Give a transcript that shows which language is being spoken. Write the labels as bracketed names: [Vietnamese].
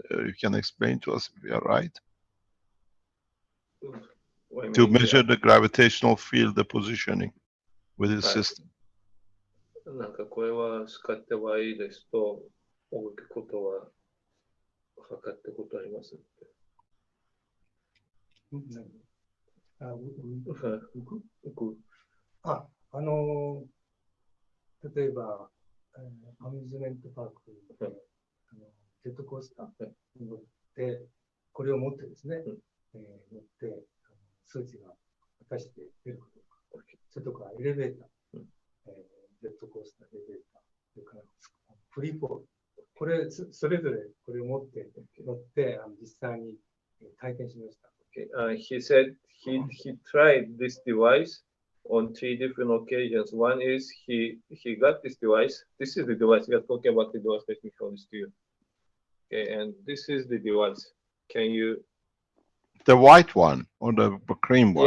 [English] You can explain to us if we are right. To measure the gravitational field, the positioning with his system. [Japanese] なんかこれは使った場合ですと、動くことは測ったことありますって。例えば、アミューズメントパークで、ジェットコースターに乗って、これを持ってですね、乗って、数値が果たして出るかどうか。それとか、エレベーター、ジェットコースター、エレベーター、それからフリーフォール。これ、それぞれこれを持って乗って、実際に体験しました。 [English] Okay. He said he tried this device on 3 different occasions. One is he got this device. This is the device. We are talking about the device that we showed this to you. Okay, and this is the device. Can you? The white one or the cream one?